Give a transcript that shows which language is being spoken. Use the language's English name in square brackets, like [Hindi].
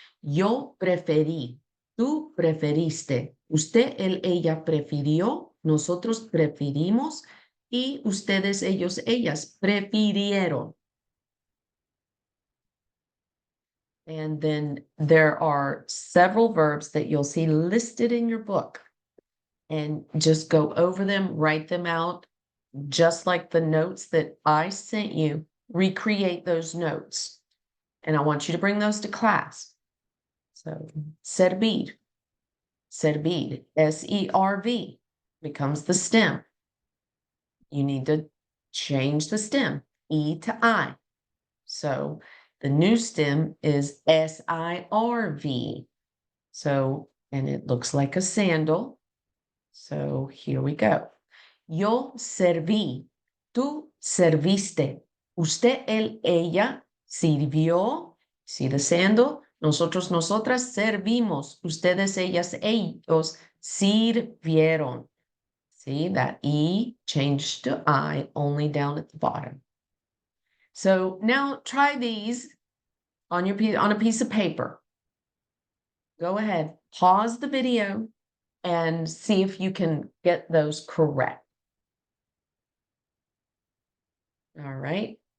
[Spanish] Yo preferí, tú preferiste, usted, él, ella prefirió, nosotros preferimos y ustedes, ellos, ellas prefirieron. [English] And then there are several verbs that you'll see listed in your book. And just go over them, write them out, just like the notes that I sent you. Recreate those notes. And I want you to bring those to class. So, servir, SERV becomes the stem. You need to change the stem, E to I. So the new stem is SIRV. So, and it looks like a sandal. So here we go. [Spanish] Yo serví, tú serviste, usted, él, ella sirvió, [English] see the sandal, [Spanish] nosotros, nosotras servimos, ustedes, ellas, ellos sirvieron. [English] See that E changed to I only down at the bottom. So now try these on a piece of paper. Go ahead, pause the video and see if you can get those correct. All right.